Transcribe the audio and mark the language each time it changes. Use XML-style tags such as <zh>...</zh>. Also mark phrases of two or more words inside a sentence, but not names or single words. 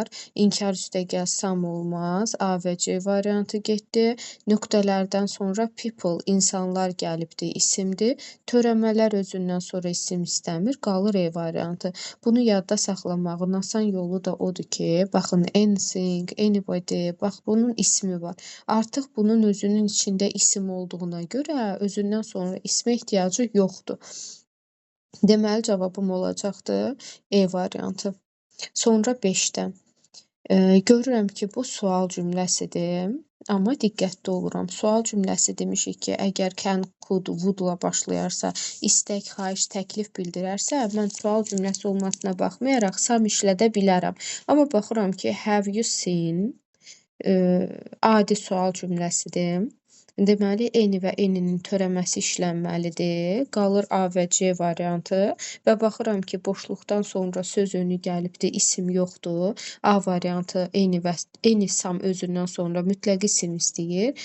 <az>İnkar üstəgəl sam olmaz. A və C variantı getdi. Nöqtələrdən sonra people, insanlar gəlibdir, isimdir. Törəmələr özündən sonra isim istəmir, qalır E variantı. Bunu yadda saxlamağın asan yolu da odur ki, baxın,</az> <en>anything, anybody,</en> <az>bax, bunun ismi var. Artıq bunun özünün içində isim olduğuna görə özündən sonra ismə ehtiyacı yoxdur. Deməli, cavabım olacaqdır E variantı. Sonra 5-də. Görürəm ki, bu sual cümləsidir. Amma diqqətli oluram. Sual cümləsi demişik ki, əgər</az> <en>can, could,</en> <az>would-la başlayarsa, istək, xahiş, təklif bildirərsə, mən sual cümləsi olmasına baxmayaraq sam işlədə bilərəm. Amma baxıram ki,</az> <en>have you seen</en> <az>adi sual cümləsidir. Deməli, eni və eninin törəməsi işlənməlidir. Qalır A və C variantı və baxıram ki, boşluqdan sonra söz önü gəlibdir, isim yoxdur. A variantı</az> <en>eni sam</en> <az>özündən sonra mütləq isim istəyir.</az>